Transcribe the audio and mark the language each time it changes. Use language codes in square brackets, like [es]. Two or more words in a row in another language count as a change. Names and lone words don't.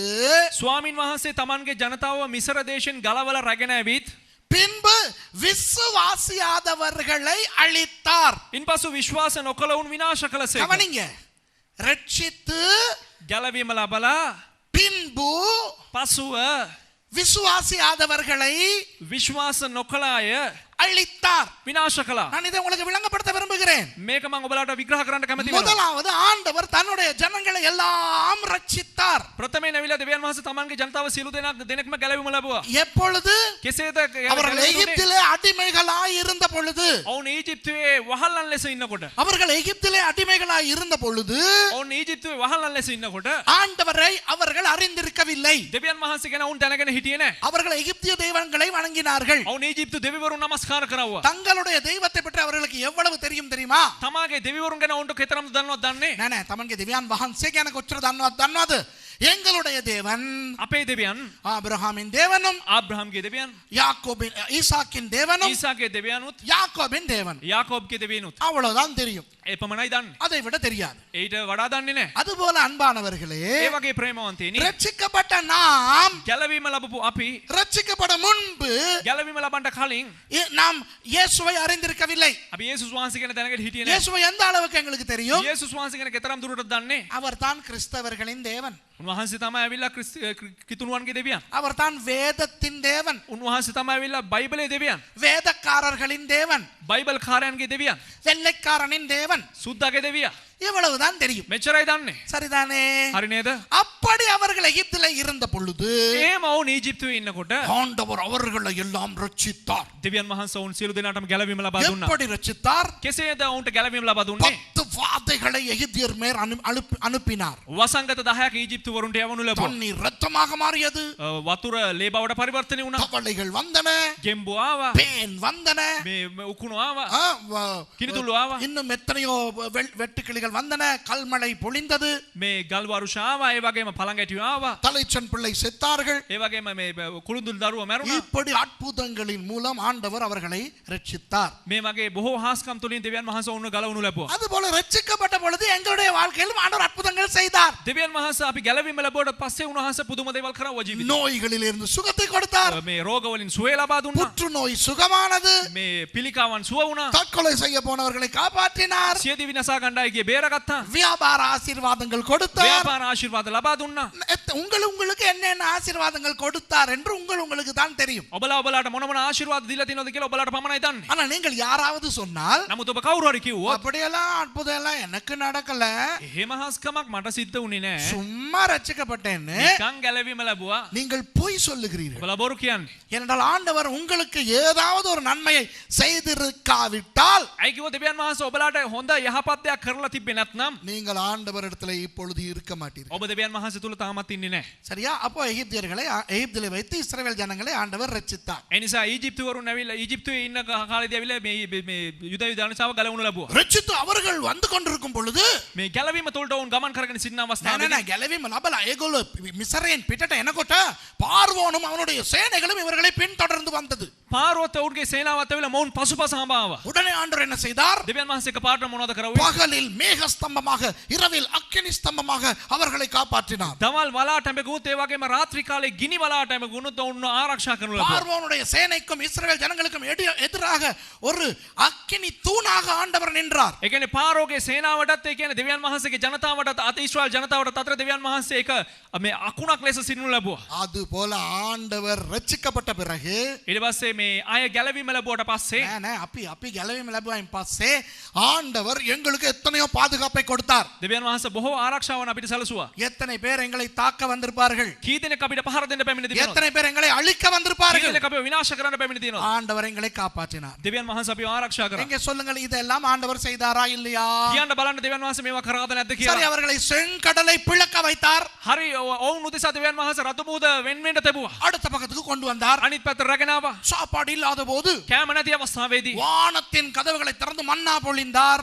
[si] ස්වාමින් වහන්සේ තමන්ගේ ජනතාව මිසර දේශෙන් ගලවලා රැගෙන ඇවිත් [ta] பின்பு விசுவாசியாதவர்களை அழித்தார். [si] ඉන්පසු විශ්වාස නොකළවුන් විනාශ කළසේක. [ta] கவனிங்க, ரட்சித்து [si] ගැලවීම ලබලා [ta] பின்பு [si] පසුව [ta] விசுவாசியாதவர்களை [si] විශ්වාස නොකළ අය [ta] அழித்தார். [si] විනාශ කළා. [ta] நான் இதை உங்களுக்கு விளங்கப்படுத்த விரும்புகிறேன். [si] මේක මම ඔබලාට විග්‍රහ කරන්න කැමති වෙනවා. [ta] முதலாவது ஆண்டவர் தன்னுடைய ஜனங்களை எல்லாம் ரட்சித்தார். [si] ප්‍රථමයෙන් ඇවිල්ලා දෙවියන් වහන්සේ තමන්ගේ ජනතාව සියලු දෙනෙක්ම ගැලවීම ලැබුවා. [ta] எப்பொழுது? [si] කෙසේද [ta] அவர்கள் எகிப்திலே அடிமைகளாய் இருந்த பொழுது. [si] ඔවුන් ඊජිප්තුවේ වහල්ලන් ලෙස ඉන්නකොට. [ta] அவர்கள் எகிப்திலே அடிமைகளாய் இருந்த பொழுது [si] ඔවුන් ඊජිප්තුවේ වහල්ලන් ලෙස ඉන්නකොට [ta] ஆண்டவரை அவர்கள் அறிந்திருக்கவில்லை. [si] දෙවියන් වහන්සේ ගැන ඔවුන් දැනගෙන හිටියේ නැහැ. [ta] அவர்கள் எகிப்திய தெய்வங்களை வணங்கினார்கள். [si] ඔවුන් ඊජිප්තු දෙවිවරුන් නමස්කාර කරවුවා. [ta] தங்களுடைய தெய்வத்தை பற்றி அவர்களுக்கு எவ்வளவு தெரியும் தெரியுமா? [si] තමාගේ දෙවිවරුන් ගැන ඔවුන්ට කෙතරම් දන්නවද දන්නේ? නෑ තමන්ගේ දෙවියන් වහන්සේ ගැන කොච්චර දන්නවද? [ta] எங்களுடைய தேவன் [si] අපේ දෙවියන්, [ta] ஆபிரகாமின் தேவனும் [si] ආබ්‍රහම්ගේ දෙවියන්, [ta] யாக்கோபின் ஈசாக்கின் தேவனும் [si] ඊසාගේ දෙවියනුත්, [ta] யாக்கோபின் தேவன். [si] යාකෝබ්ගේ දෙවියනුත්. [ta] அவ்வளவுதான் தெரியும். [si] ඒ පමණයි දන්නේ. [ta] அதை விட தெரியாது. [si] ඊට වඩා දන්නේ නැහැ. [ta] அதுபோல அன்பானவர்களே, [si] ඒ වගේ ප්‍රේමවන්තයනි, [ta] ரட்சிக்கப்பட்ட நாம் [si] ගැලවීම ලැබපු අපි [ta] ரட்சிக்கப்பட முன்பு [si] ගැලවීම ලබන්න කලින් [ta] நாம் இயேசுவை அறிந்திருக்கவில்லை. [si] අපි යේසුස් වහන්සේ ගැන දැනගෙන හිටියේ නැහැ. [ta] இயேசுவை எந்த அளவுக்கு எங்களுக்கு தெரியும்? [si] යේසුස් වහන්සේ ගැන කෙතරම් දුරටද දන්නේ? [ta] அவர்தான் கிறிஸ்தவர்களின் தேவன். [si] උන්වහන්සේ තමයි ඇවිල්ලා කිතුණුවන්ගේ දෙවියන්. [ta] அவர்தான் வேதத்தின் தேவன். [si] උන්වහන්සේ තමයි ඇවිල්ලා බයිබලයේ දෙවියන්. [ta] வேதக்காரர்களின் தேவன். [si] බයිබල් කාරයන්ගේ දෙවියන්. [ta] வெள்ளைக்காரனின் தேவன். தேவன். [si] සුද්දාගේ දෙවියා. [ta] இவ்வளவுதான் தெரியும். [si] මෙච්චරයි දන්නේ. [ta] சரிதானே? [si] හරි நේද? [ta] அப்படி அவர்கள் எகிப்திலே இருந்த பொழுது [si] එහෙම වුන් ඊජිප්තුවේ ඉන්නකොට [ta] ஆண்டவர் அவர்களை எல்லாம் ரட்சித்தார். [si] දෙවියන් වහන්සේ වුන් සියලු දෙනාටම ගැලවීම ලබා දුන්නා. [ta] எப்படி ரட்சித்தார்? [si] කෙසේද වුන්ට ගැලවීම ලබා දුන්නේ? [ta] 10 வாதைகளை எகிப்தியர் மேல் அனுப்பினார். [si] වසංගත 10ක් ඊජිප්තු වරුන්ට යවනු ලැබුවා. [ta] தண்ணீர் ரத்தமாக மாறியது. [si] වතුර ලේ බවට පරිවර්තනය වුණා. [ta] தவளைகள் வந்தன. [si] ගෙම්බෝ ආවා. [ta] பேன் வந்தன. [si] මේ උකුණු ආවා. කිනිතුළු ආවා. [ta] இன்னும் எத்தனையோ வெட்டுக்கிளிகள் வந்தன. கல்மழை பொழிந்தது. [si] මේ ගල් වරුෂ ආවා. ඒ වගේම පළඟැටියෝ ආවා. [ta] தலைச்சன் பிள்ளை செத்தார்கள். [si] ඒ වගේම මේ කුළුඳුළු දරුවෝ මැරුණා. [ta] இப்படி அற்புதங்களின் மூலம் ஆண்டவர் அவர்களை ரட்சித்தார். [si] මේ වගේ බොහෝ හාස්කම් තුලින් දෙවියන් වහන්සේ වුන් ගලවනු ලැබුවා. [ta] அதுபோல ரட்சிக்கப்பட்ட பொழுது எங்களுடைய வாழ்க்கையிலும் ஆண்டவர் அற்புதங்கள் செய்தார். [si] දෙවියන් වහන්සේ අපි ගැලවීම ලැබුවට පස්සේ උන්වහන්සේ පුදුම දේවල් කරවුවා ජීවිතේ. [ta] நோய்களில் இருந்து சுகத்தை கொடுத்தார். [si] මේ රෝග වලින් සුවය ලබා දුන්නා. [ta] புற்றுநோய் சுகமானது. [si] මේ පිළිකාවන් සුව වුණා. [ta] தற்கொலை செய்ய போனவர்களை காப்பாற்றினார். [si] සියදිවි විනාශා ගණ්ඩාය ගියේ බේරගත්තා. [ta] வியாபார ஆசீர்வாதங்கள் கொடுத்தார். [si] ව්‍යාපාර ආශිර්වාද ලබා දුන්නා. [ta] உங்களுக்கு என்னென்ன ஆசீர்வாதங்கள் கொடுத்தார் என்று உங்களுக்கு தான் தெரியும். [si] ඔබලාට මොන මොන ආශිර්වාද දීලා තියෙනවද කියලා ඔබලාට පමණයි දන්නේ. [ta] ஆனா நீங்கள் யாராவது சொன்னால் [si] නමුත් ඔබ කවුරු හරි කිව්වොත් [ta] அப்படியெல்லாம் அற்புதம் எல்லாம் எனக்கு நடக்கல, [si] එහෙම හාස්කමක් මට සිද්ධ වුණේ නෑ. [ta] சும்மா ரட்சிக்கப்பட்டேன்னு [si] නිකන් ගැලවීම ලැබුවා. [ta] நீங்கள் பொய் சொல்லுகிறீர்கள். [si] ඔබලා බොරු කියන්නේ. [ta] ஏனென்றால் ஆண்டவர் உங்களுக்கு ஏதாவது ஒரு நன்மையை செய்திருக்காவிட்டால் [si] ඇයි කිව්වොත් දෙවියන් වහන්සේ ඔබලාට හොඳ යහපත් දෙයක් කරලා තිබ්බේ නැත්නම් [ta] நீங்கள் ஆண்டவரிடத்தில் இப்பொழுது இருக்க மாட்டீர்கள். [si] ඔබ දෙවියන් වහන්සේ තුල තාමත් ඉන්නේ නැහැ. [ta] சரியா? அப்போ எகிப்திலே வைத்து இஸ்ரவேல் ஜனங்களை ஆண்டவர் ரட்சித்தார். [si] ඒ නිසා ඊජිප්තු වරුන් ඇවිල්ලා ඊජිප්තුවේ ඉන්න කාලේදී ඇවිල්ලා මේ යුද ජනතාව ගලවනු ලැබුවා. [ta] ரட்சித்து அவர்கள் வந்து கொண்டிருக்கும் பொழுது [si] මේ ගැලවීම තුලට වුන් ගමන් කරගෙන සිටින නෑ අවස්ථාවේ ගැලවීම ලබලා ඒගොල්ලෝ මිසරයෙන් පිටට එනකොට පාර්වෝනුම [ta] அவனுடைய சேனைகளும் இவர்களை பின்தொடர்ந்து வந்தது. [si] පාරවත වුන්ගේ සේනාවත් ඇවිල්ලා මොවුන් පසුපස හඹාවා. [ta] உடனே ஆண்டவர் என்ன செய்தார்? [si] දෙවියන් වහන්සේ එකපාරට මොනවද කරන්නේ? [ta] பகலில் மேக ஸ்தம்பமாக இரவில் அக்கினி ஸ்தம்பமாக அவர்களை காப்பாற்றினார். [si] දවල් වලාටම ගුත් ඒ වගේම රාත්‍රී කාලේ ගිනි වලාටම ගුණත් වුන් ආරක්ෂා කරනු ලැබුවා. [ta] பார்வோனுடைய சேனைக்கும் இஸ்ரவேல் ஜனங்களுக்கும் எதிராக ஒரு அக்கினி தூணாக ஆண்டவர் நின்றார். [si] ඒ කියන්නේ පාරෝගේ සේනාවටත් ඒ කියන්නේ දෙවියන් වහන්සේගේ ජනතාවටත් අත ඊශ්‍රායල් ජනතාවටත් අතර දෙවියන් වහන්සේ එක මේ අකුණක් ලෙස සිටිනු ලැබුවා. [ta] அது போல ஆண்டவர் ரட்சிக்கப்பட்ட பிறகு [si] ඊට පස්සේ මේ අය ගැලවීම ලැබුවට පස්සේ අපි ගැලවීම ලැබුවායින් පස්සේ [ta] ஆண்டவர் எங்களுக்கு எத்தனையோ பாதுகாப்பை கொடுத்தார். [si] දෙවියන් වහන්සේ බොහෝ ආරක්ෂාවන් අපිට සැලසුවා. [ta] எத்தனை பேர் எங்களை தாக்க வந்திருப்பார்கள்? [si] කී දෙනෙක් අපිට පහර දෙන්න පැමිණ තිබෙනවද? [ta] எத்தனை பேர் எங்களை அழிக்க [si] කී [ta] வந்திருப்பார்கள்? [si] දෙනෙක් අපිව විනාශ කරන්න පැමිණ තියෙනවද? [ta] ஆண்டவர் எங்களை காப்பாற்றினார். [si] දෙවියන් වහන්සේ අපිව ආරක්ෂා කරා. [ta] எங்க சொல்லுங்கள், இதெல்லாம் ஆண்டவர் செய்தாரா இல்லையா? [si] කියන්න බලන්න දෙවියන් වහන්සේ මේවා කරාද නැද්ද [ta] சரி, [si] කියලා. [ta] அவர்களை செங்கடலை பிளக்க வைத்தார். [si] හරි ඔවුන් උදෙසා දෙවියන් වහන්සේ රතු මුහුද වෙන් වෙන්න තිබුවා. [ta] அடுத்த பக்கத்துக்கு கொண்டு வந்தார். [si] අනිත් පැත්තට රැගෙන ආවා. [ta] சாப்பாடு இல்லாத போது [si] කෑම නැති අවස්ථාවේදී [ta] வானத்தின் கதவுகளை திறந்து மன்னா பொழிந்தார்.